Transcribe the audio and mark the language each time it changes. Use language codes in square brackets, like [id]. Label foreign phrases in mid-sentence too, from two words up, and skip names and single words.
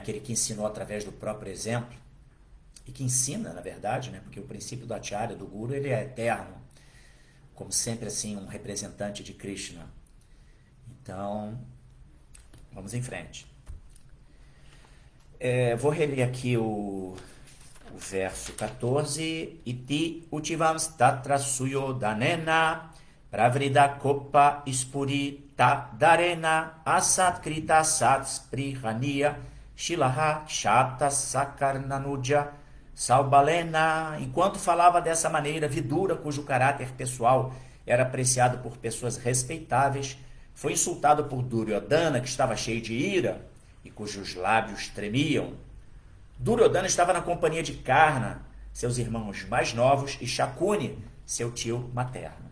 [pt] Aquele que ensinou através do próprio exemplo, e que ensina, na verdade, né? Porque o princípio do acharya, do guru, ele é eterno, como sempre, assim, um representante de Krishna. Então, vamos em frente. Vou reler aqui o verso 14. [sa] इति उक्तवांस्तत्र सुयोधनेन प्रवृद्धकोपस्फुरिताधरेण असत्कृतः सत्स्पृहणीयशीलः क्षत्ता सकर्णानुजसौबलेन. [pt] Enquanto falava dessa maneira, Vidura, cujo caráter pessoal era apreciado por pessoas respeitáveis, foi insultado por Duryodhana, que estava cheio de ira e cujos lábios tremiam. Duryodhana estava na companhia de Karna, seus irmãos mais novos, e Shakuni, seu tio materno.